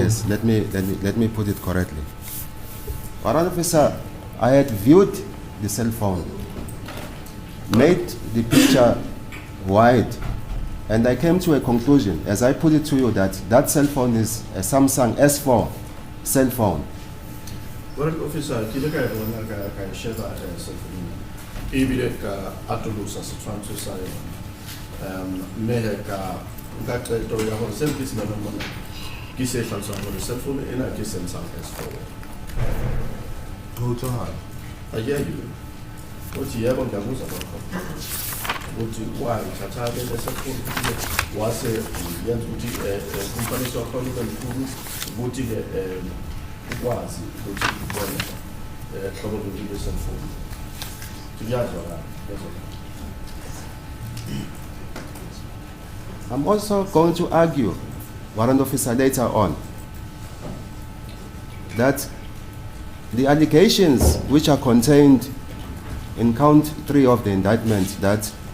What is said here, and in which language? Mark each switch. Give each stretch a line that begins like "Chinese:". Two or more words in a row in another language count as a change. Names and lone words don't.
English: yes, let me put it correctly. Warrant Officer, I had viewed the cell phone, made the picture wide, and I came to a conclusion, as I put it to you, that that cell phone is a Samsung S4 cell phone. Warrant Officer,
Southern Sotho: ke le ka e bona ka sheba
English: cell phone.
Southern Sotho: Ebile ka atolosa setshwantsho sa yona. Mme ka qeto ya hore seo ke se bonang mona ke se hlalosang hore
English: cell phone
Southern Sotho: ena ke Samsung S4.
English: Go to her. I hear you.
Zulu: Uthi yebo ngiyabuza lokho. Uthi why thatha-ke le
English: cell phone
Zulu: wase yenza ukuthi kumfaniswa khona ube mkhulu ukuthi-ke ukwazi ukuthi ubone hlobo luni le-
English: cell phone.
Zulu: Kuyazwakala, kuyazwakala.
English: I'm also going to argue, Warrant Officer, later on, that the allegations which are contained in count 3 of the indictment, that